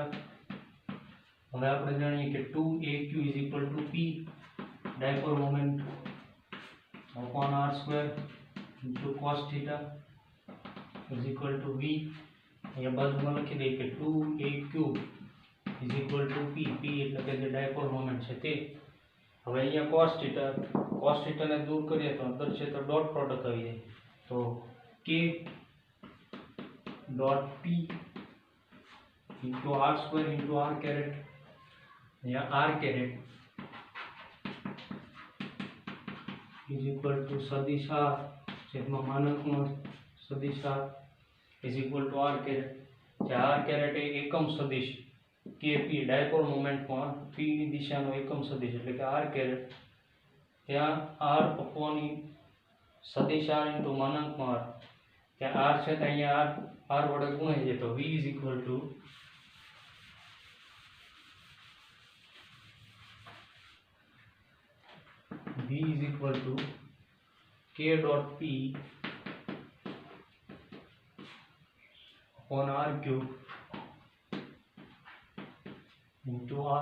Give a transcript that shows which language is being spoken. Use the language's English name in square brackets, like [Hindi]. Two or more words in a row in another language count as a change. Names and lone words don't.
[Gujarati] હવે આપણે જાણીએ કે [English] 2aq is equal to p dipole moment upon r square into cos theta is equal to v [Gujarati] અહીંયા બાજુમાં લખી દઈએ કે [English] 2aq is equal to p [Gujarati] એટલે કે જે [English] dipole moment [Gujarati] છે તે। હવે અહીંયા cos થીટા ને દૂર કરીએ તો અંદર છે તો [English] dot product [Gujarati] આવી જાય તો [English] k dot p into r square into r caret [Gujarati] અહીંયા [English] r caret is equal to [Gujarati] સદિશ r છેદમાં માનાંકમાં સદિશ r [English] is equal to r caret [Gujarati] જે [English] r caret [Gujarati] એ એકમ સદિશ kp ડાયપોલ મોમેન્ટમાં p ની દિશાનો એકમ સદિશ એટલે કે r caret ત્યાં [English] r upon [Gujarati] સદિશ r into માનાંકમાં r ત્યાં આર છે તો અહીંયા આર વડે ગુણાઈ જાય તો [English] v is equal to k dot p upon r cube into r.